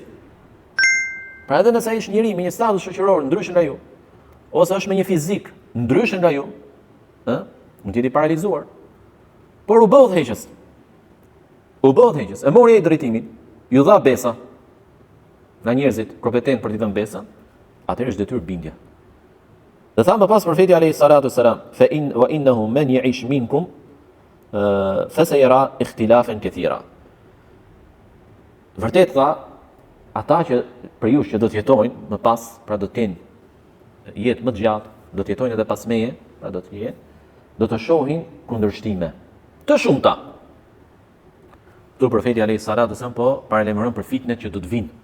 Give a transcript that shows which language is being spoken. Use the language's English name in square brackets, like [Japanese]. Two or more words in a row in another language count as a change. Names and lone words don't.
[Albanian] Pra edhe nëse ai është njëri me një status shoqëror ndryshe nga ju, ose është me një fizik ndryshe nga ju, mund të jetë i paralizuar. Por u bë udhëheqës. E mori ai drejtimin, ju dha besa nga njerëzit kompetent për t'i dhënë besën, atëherë është detyrë bindja. Dhe thamë pas profeti [Arabic] عليه الصلاة والسلام وإنه من يعش منكم فسيرى اختلافا كثيرا. [Albanian] Vërtet tha, ata që për ju që do të jetojnë më pas, pra do të kenë jetë më të gjatë, do të jetojnë edhe pas meje, pra do të shohin kundërshtime të shumta. Këtu profeti [Arabic] عليه الصلاة والسلام [Albanian] po paralajmëron për fitnet që do të vinë.